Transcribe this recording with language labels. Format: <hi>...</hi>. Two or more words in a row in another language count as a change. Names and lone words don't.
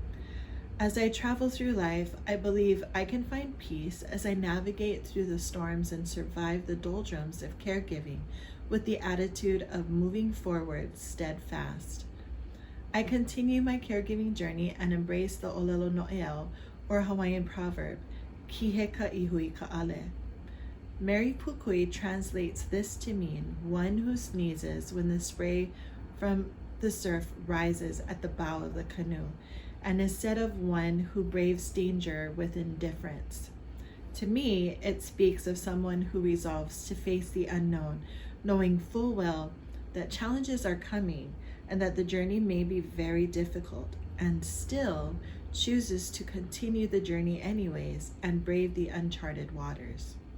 <en>As I travel through life, I believe I can find peace as I navigate through the storms and survive the doldrums of caregiving with the attitude of moving forward steadfast. I continue my caregiving journey and embrace the</en> <haw>ʻolelo noʻeau,</haw> <en>or Hawaiian proverb,</en> <haw>Kihe ka ihui ka ʻale.</haw> <en>Mary Pukui translates this to mean one who sneezes when the spray from the surf rises at the bow of the canoe, and is said of one who braves danger with indifference. To me, it speaks of someone who resolves to face the unknown, knowing full well that challenges are coming and that the journey may be very difficult, and still chooses to continue the journey anyways and brave the uncharted waters.</en>